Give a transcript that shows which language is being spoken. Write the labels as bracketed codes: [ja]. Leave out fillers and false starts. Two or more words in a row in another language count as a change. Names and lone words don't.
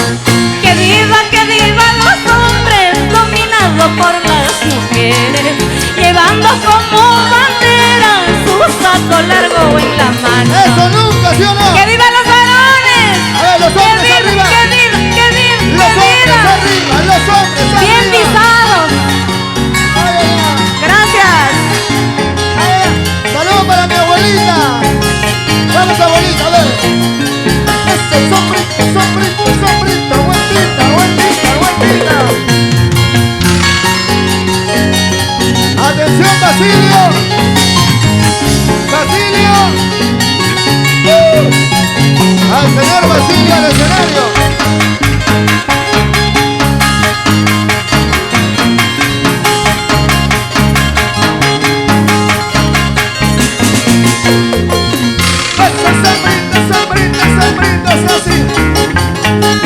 [es] Que vivan los hombres dominados por las mujeres, llevando como bandera su saco largo en la mano. Eso nunca, ¿sí o no? ¡Que vivan los varones! A ver, los hombres ¡Que arriba. vivan, que vivan, que vivan, Los que hombres vivan! arriba, los hombres arriba. ¡Bien pisados! Ay, ay, ay. ¡Gracias! Saludos para mi abuelita. Vamos, abuelita, a ver. Este sombrito, sombrito, sombrito. Buenita, buenita, buenita. Atención, Basilio. Basilio. Al señor Basilio al escenario. Eso, sombrito, sombrito, sombrito, es así.